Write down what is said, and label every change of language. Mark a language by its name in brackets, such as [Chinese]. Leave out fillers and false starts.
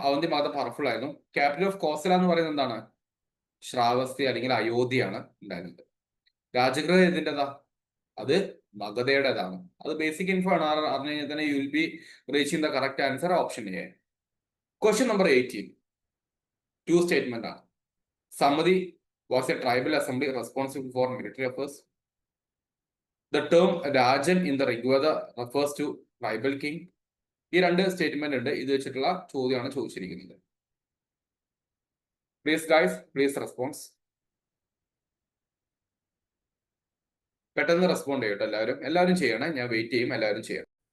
[Malayalam] Avanti Magadha powerful ആയിരുന്നു. [English] capital of Kosala [Malayalam] എന്ന് പറയുന്നത് എന്താണ്? ശ്രാവസ്തി അല്ലെങ്കിൽ അയോധ്യയാണ് ഉണ്ടായിരുന്നത്. രാജഗൃഹ ഇതിൻ്റെതാ? അത് മഗധയുടേതാണ്. അത് ബേസിക് ഇൻഫോ ആണ്. അറിഞ്ഞു കഴിഞ്ഞാൽ തന്നെ [English] You will be reaching the correct answer option A. [Malayalam] Question number 18. To statement ആണ്. [English] Samadhi was a tribal assembly responsible for military affairs. The term Rajan in the Rigveda refers to tribal king. [Malayalam] ഈ രണ്ട് statement ഉണ്ട്. ഇത് വെച്ചിട്ടുള്ള ചോദ്യമാണ് ചോദിച്ചിരിക്കുന്നത്. [English] Please guys, please response. [Malayalam] പെട്ടെന്ന് respond ചെയ്യട്ടെ എല്ലാവരും ചെയ്യണം. ഞാൻ വെയിറ്റ് ചെയ്യും, എല്ലാവരും ചെയ്യണം.